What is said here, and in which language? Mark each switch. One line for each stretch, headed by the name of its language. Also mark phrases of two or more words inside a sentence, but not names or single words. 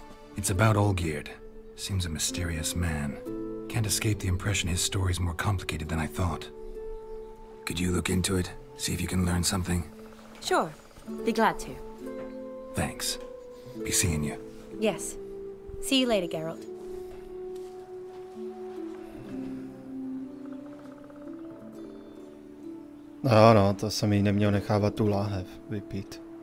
English: It's about Olgierd. Seems a mysterious man. Can't escape the impression his story's more complicated than I thought. Could you look into it? See if you can learn something? Sure. Be glad to. Thanks. Be seeing you. Yes. See you later, Geralt.
Czech: No, to jsem jí neměl nechávat tu láhev vypít.